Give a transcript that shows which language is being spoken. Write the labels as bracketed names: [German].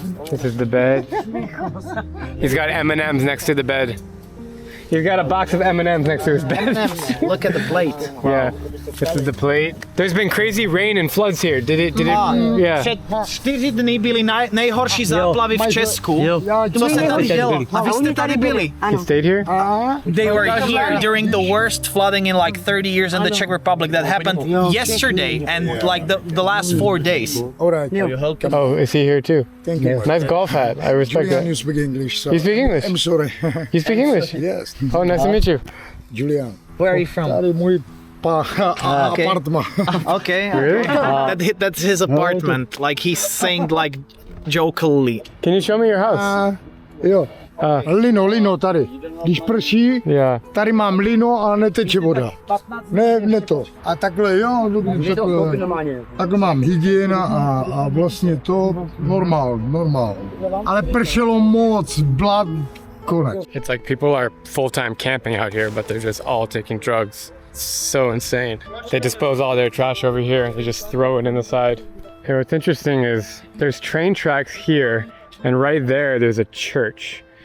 [English] This is the bed. He's got M&Ms next to the bed. He's got a box of M&Ms next to his bed. Look at the plate. Yeah, this is the plate. There's been crazy rain and floods here. Did it? Yeah. [Czech] Před 4 dny byly nejhorší záplavy v Česku. Co se tady dělo? A vy jste tady byli. [English] You stayed here? They were here during the worst flooding in like 30 years in the Czech Republic. That happened yesterday and like the last 4 days. Oh, is he here too? Thank you. Nice golf hat. I respect that. You speak English. So You speak English? I'm sorry. You speak English? Yes. Oh, nice to meet you. Julian. Where are you from? [Czech] Tady můj apartment. [English] Okay. Really? That's his apartment. Like he's saying like jokingly. Can you show me your house? [Czech] Jo. Lino tady. Když prší, tady mám lino a neteče voda. Ne to. A takhle jo, takhle mám hygiena a vlastně to normál. Ale pršelo moc, blad, konec. [English] It's like people are full-time camping out here, but they're just all taking drugs. It's so insane. They dispose all their trash over here. They just throw it in the side. Here, what's interesting is there's train tracks here, and right there's a church.